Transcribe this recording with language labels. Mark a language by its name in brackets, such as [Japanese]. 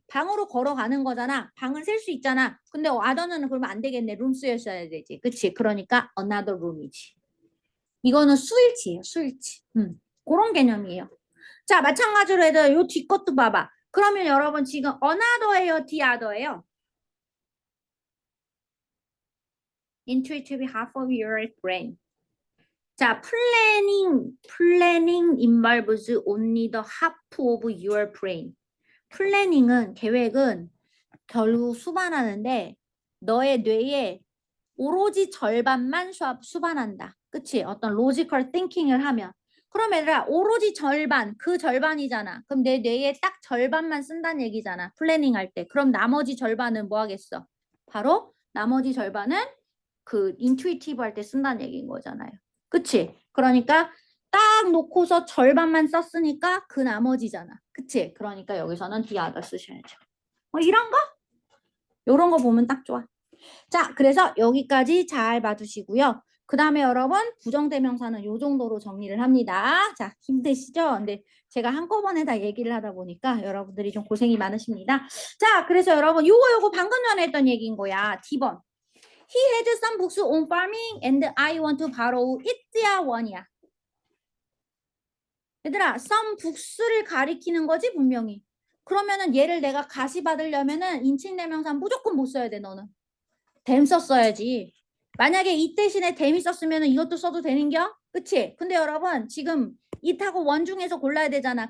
[Korean] 방으로 걸어가는 거잖아. 방은 셀 수 있잖아. 근데 other는 그러면 안 되겠네. 룸 쓰였어야 되지. 그치? 그러니까 [English] another room [Korean] 이지. 이거는 수일치예요. 수일치. 그런 개념이에요. 자, 마찬가지로 해도 요 뒷것도 봐봐. 그러면 여러분 지금 another예요, the other예요? [English] Intuitive half of your brain. 자, planning involves only the half of your brain. [Korean] 플래닝은 계획은 결국 수반하는데 너의 뇌에 오로지 절반만 수반한다. 그치? 어떤 로지컬 띵킹을 하면. 그럼 얘들아 오로지 절반, 그 절반이잖아. 그럼 내 뇌에 딱 절반만 쓴다는 얘기잖아. 플래닝 할 때. 그럼 나머지 절반은 뭐 하겠어? 바로 나머지 절반은 그 인투이티브 할 때 쓴다는 얘기인 거잖아요. 그치? 그러니까 딱 놓고서 절반만 썼으니까 그 나머지잖아. 그치? 그러니까 여기서는 the other 쓰셔야죠. 이런 거? 이런 거 보면 딱 좋아. 자, 그래서 여기까지 잘 봐주시고요. 그 다음에 여러분 부정대명사는 이 정도로 정리를 합니다. 자, 힘드시죠? 근데 제가 한꺼번에 다 얘기를 하다 보니까 여러분들이 좀 고생이 많으십니다. 자, 그래서 여러분 요거 방금 전에 했던 얘기인 거야. D번. [English] He has some books on farming and I want to borrow it야 [Korean] 원이야. 얘들아, [English] some books [Korean] 를 가리키는 거지 분명히. 그러면은 얘를 내가 가시 받으려면은 인칭대명사 무조건 못 써야 돼 너는. 댐 썼어야지. 만약에 이 대신에 댐이 썼으면 이것도 써도 되는겨? 그치? 근데 여러분 지금 it하고 원 중에서 골라야 되잖아.